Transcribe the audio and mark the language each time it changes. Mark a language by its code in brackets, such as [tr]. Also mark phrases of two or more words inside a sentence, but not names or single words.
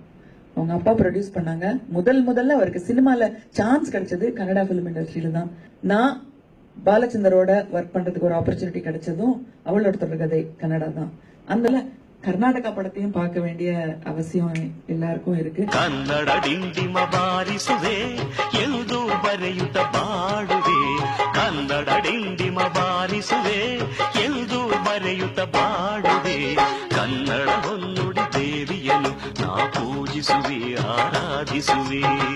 [ta] அவங்க அப்பா ப்ரொடியூஸ் பண்ணாங்க. முதல்ல அவருக்கு சினிமால சான்ஸ் கிடைச்சது கன்னடா [en] film industry [ta] தான். நான் பாலச்சந்தரோட ஒர்க் பண்றதுக்கு ஒரு ஆப்பர்ச்சுனிட்டி கிடைச்சதும் அவளோட தொடர்கதை கன்னடா தான். அந்த கர்நாடகா படத்தையும் பார்க்க வேண்டிய அவசியம் எல்லாருக்கும் இருக்கு. [kn] ಕನ್ನಡ ಡಿಂಡಿಮ ಬಾರಿಸುವೆ ಎಂದು ಬರೆಯುತ್ತ ಬಾಡುವೆ, ಕನ್ನಡ ಡಿಂಡಿಮ ಬಾರಿಸುವೆ ಎಂದು ಬರೆಯುತ್ತ ಬಾಡುವೆ, ಕನ್ನಡ ಹೊನ್ನುಡಿ ದೇವಿಯನ್ನು ನಾ ಪೂಜಿಸುವೆ, ಆರಾಧಿಸುವೆ.